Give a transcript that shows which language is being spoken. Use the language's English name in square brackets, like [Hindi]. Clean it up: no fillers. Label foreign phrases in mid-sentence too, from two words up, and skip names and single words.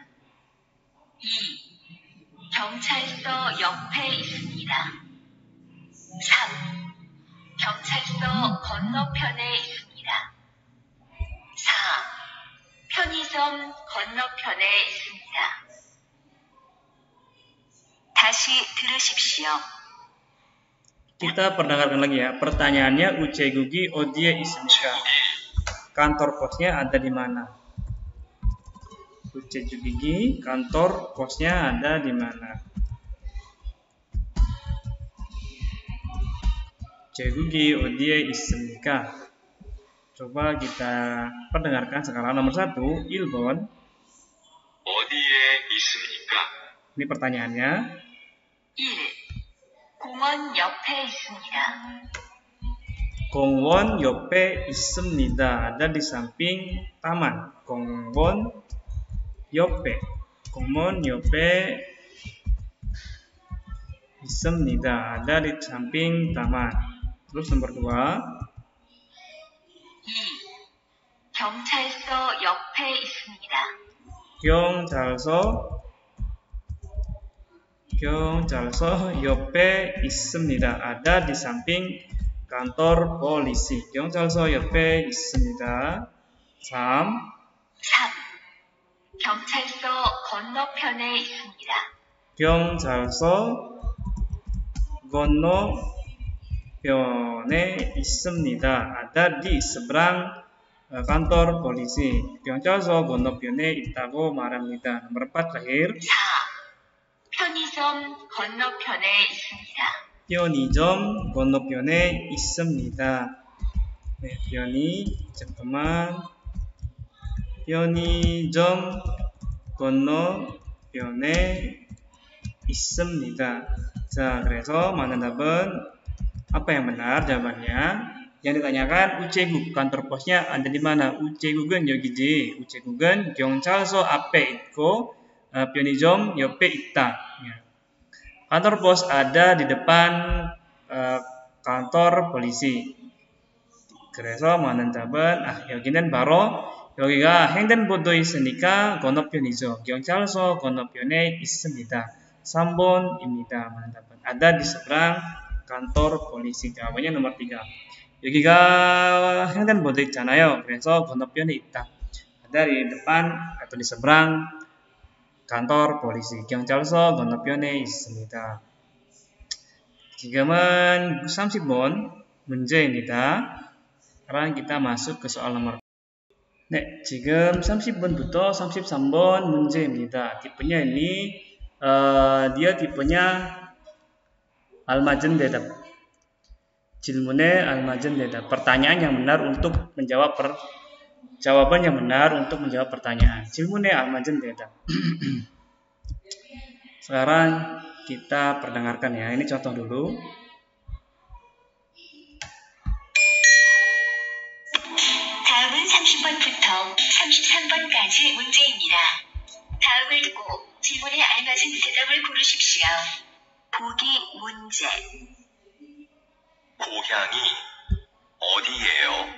[Korean] 2. 경찰서 옆에 있습니다. 3. 경찰서 건너편에 있습니다. 4. 편의점 건너편에 있습니다. 다시 들으십시오. [Indonesian] Kita perdengarkan lagi ya. [Korean] Pertanyaannya 우체국이 어디에 있습니까? [Indonesian] Kantor posnya ada di mana? 우체국이 kantor posnya ada di mana? [Korean] 우체국이 어디에 있습니까? [Indonesian] coba kita perdengarkan sekarang. nomor 1, [Korean] 1번. 어디에 있습니까? [Indonesian] Ini pertanyaannya. [Korean] 1. 공원 옆에 있습니다. 공원 옆에 있습니다. [Indonesian] ada di samping taman. [Korean] 공원 옆에. 공원 옆에 있습니다. [Indonesian] ada di samping taman. terus nomor 2. [Korean] 2. 경찰서 옆에 있습니다. 경찰서 옆에 있습니다. [Indonesian] ada di samping kantor polisi. [Korean] 경찰서 옆에 있습니다. 3. 경찰서 건너편에 있습니다. 경찰서 건너편에 있습니다. [Indonesian] ada di seberang kantor polisi. [Korean] 경찰서 건너편에 있다고 말합니다. [Indonesian] nomor 4 terakhir. [Korean] 4. 편의점 건너편에 있습니다. 편의점 건너편에 있습니다. 네, 잠깐만. 편의점 건너편에 있습니다. 자, 그래서 [Indonesian] mana 답은 apa yang benar jawabannya? Yang ditanyakan 우체국 kantor posnya ada di mana? [Korean] 우체국은 여기지. 우체국은 경찰서 앞에 있고 편의점 옆에 있다. [Indonesian] Kantor pos ada di depan kantor polisi. [Korean] 그래서 많은 답은 여기는 바로 여기가 횡단보도에 있으니까 건너편이죠. 경찰서 건너편에 있습니다. 3번입니다. 많은 답은 [Indonesian] ada di seberang kantor polisi. jawabannya nomor 3. [Korean] 여기가 횡단보도 있잖아요. 그래서 건너편에 있다. [Indonesian] ada di depan atau di seberang kantor polisi. [Korean] 경찰서 건너편에 있습니다. 지금은 30번 문제입니다. [Indonesian] sekarang kita masuk ke soal nomor. [Korean] 네, 지금 30번부터 33번 문제입니다. [Indonesian] tipenya ini dia tipenya [Korean] 알맞은 대답. 질문에 알맞은 대답. [Indonesian] Pertanyaan yang benar untuk menjawab jawaban yang benar untuk menjawab pertanyaan. [Korean] 질문에 알맞은 대답. [Indonesian] Sekarang kita perdengarkan ya. Ini contoh dulu. [Korean] 다음은 30번부터 33번까지 문제입니다. 다음을 듣고 질문에 알맞은 대답을 고르십시오. 보기 문제. 고향이 어디예요?